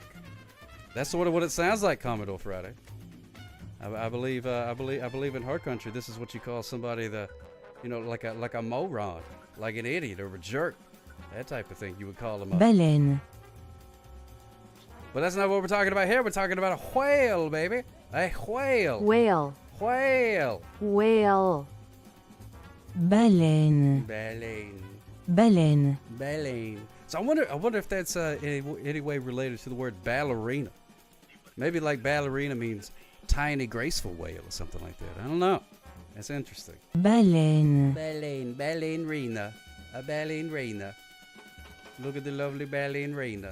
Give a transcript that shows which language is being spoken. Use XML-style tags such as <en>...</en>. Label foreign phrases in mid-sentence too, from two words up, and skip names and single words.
<en>That's sort of what it sounds like, Commodore Friday. I believe in her country, this is what you call somebody like a moron, like an idiot or a jerk, that type of thing. You would call them a baleine. But that's not what we're talking about here. We're talking about a whale, baby. A whale. Whale. Whale. Whale. Baleine. Baleine. Baleine. Baleine. So I wonder if that's any way related to the word ballerina. Maybe like ballerina means tiny, graceful whale or something like that. I don't know. That's interesting. Baleine. Baleine. Ballerina. A ballerina. Look at the lovely ballerina.</en>